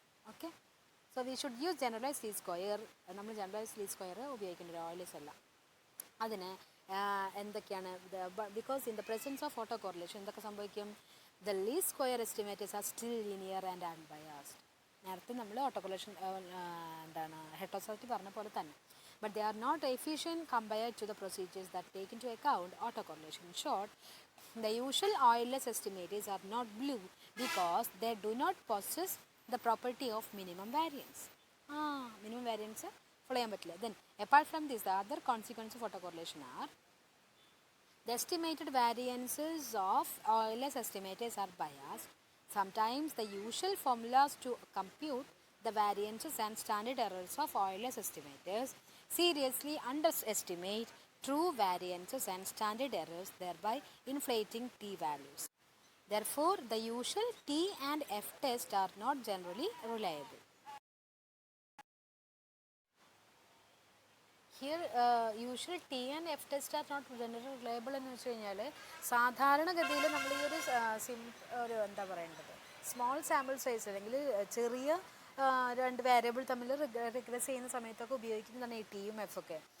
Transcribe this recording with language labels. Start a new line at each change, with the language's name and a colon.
Malayalam: Okay,
English: So we should use generalise least square.
Malayalam: നമ്മൾ generalise least square ഉപയോഗിക്കേണ്ടത് ഓയിൽലെസ് അല്ല. അതിന് എന്തൊക്കെയാണ്,
English: because in the presence of autocorrelation
Malayalam: എന്തൊക്കെ സംഭവിക്കും?
English: The least square estimators are still linear and unbiased.
Malayalam: നേരത്തെ നമ്മൾ ഓട്ടോ കോറിലേഷൻ എന്താണ് ഹെറ്ററോസെസിറ്റി പറഞ്ഞ പോലെ തന്നെ.
English: But they are not efficient compared to the procedures that take into account autocorrelation. In short, the usual oilless estimators are not blue because they do not possess the property of minimum variance. Minimum variance follow
Malayalam: ചെയ്യാൻ പറ്റില്ല.
English: Then apart from this, the other consequences of autocorrelation are the estimated variances of oilless estimators are biased. Sometimes the usual formulas to compute the variances and standard errors of oilless estimators seriously underestimate true variances and standard errors, thereby inflating t-values. Therefore, the usual t and f tests are not generally reliable. Here, usual t and f tests are not generally reliable
Malayalam: എന്ന് വെച്ച് കഴിഞ്ഞാൽ സാധാരണഗതിയിൽ നമ്മൾ ഈ ഒരു എന്താ പറയേണ്ടത്, small sample size അല്ലെങ്കിൽ ചെറിയ രണ്ട് വേരിയബിൾ തമ്മിൽ റിഗ്രസ് ചെയ്യുന്ന സമയത്തൊക്കെ ഉപയോഗിക്കുന്നതാണ് ഈ ടിയും എഫൊക്കെ.